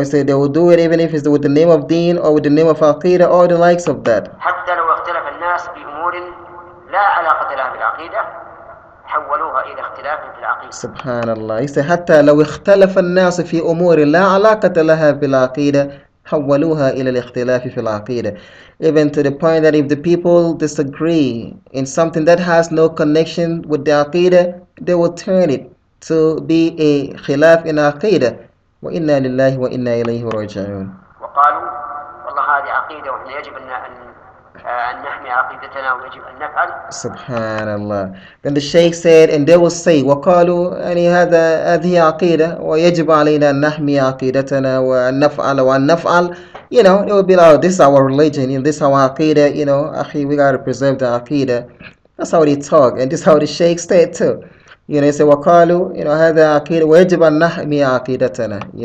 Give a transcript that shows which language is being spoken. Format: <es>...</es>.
<en>He said they will do it even if it's with the name of Deen or with the name of Aqidah or the likes of that.</en> <ar>حتى لو اختلف الناس بأمور لا علاقة لها بالعقيدة حولوها إلى اختلاف في العقيدة. Subhanallah.</ar> <en>He said</en> <ar>حتى لو اختلف الناس في أمور لا علاقة لها بالعقيدة حولوها إلى الاختلاف في العقيدة. Even to the point that if the people disagree in something that has no connection with the Aqidah, they will turn it to be a khilaf in Aqidah. وإنا لله وإنا إليه راجعون. وقالوا والله هذه عقيدة وإحنا يجب أن نحمي عقيدتنا ويجب أن نفعل. Subhanallah.</ar> <en>Then the Shaykh said, and they will say,</en> <ar>وقالوا يعني هذه عقيدة ويجب علينا أن نحمي عقيدتنا وأن نفعل وأن نفعل.</ar> <en>It will be like, this is our religion, this is our aqidah, akhi, we got to preserve the aqidah. That's how they talk, and this is how the Shaykh said too. They say,</en> <ar>وقالوا هذا عقيدة ويجب أن نحمي عقيدتنا.</ar>